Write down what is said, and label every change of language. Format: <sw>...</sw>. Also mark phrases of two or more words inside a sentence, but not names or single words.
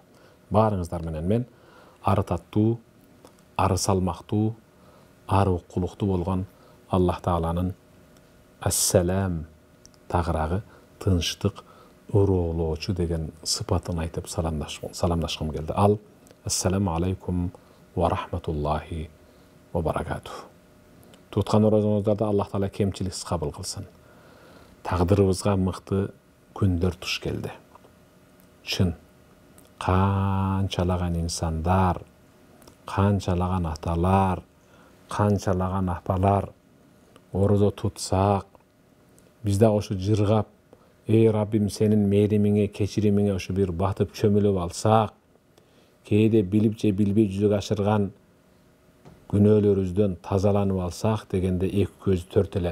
<ky>Баарыңыздар менен мен ары таттуу, ары салмактуу, ары укулуктуу болгон Аллах Тааланын ассалам тагыраагы тынчтык уроолоочу деген сыпатын айтып саламдашкым келди.</ky> <ar>Ал السلام عليكم ورحمة الله وبركاته.</ar> <ky>Туткан орозуңуздарды Аллах Таала кемчиликсиз кабыл кылсын. Тагдырыбызга мыкты күндөр туш келди. Чын, канчалаган инсандар, канчалаган аталар, канчалаган апалар орозо тутсак, биз дагы ошо жыргап, эй Раббим сенин мээримиңе, кечиримиңе ошо бир батып чөмүлүп алсак, кээде билип же билбей жүзөгө ашырган күнөөлөрүбүздөн тазаланып алсак дегенде эки көзү төрт эле.</ky>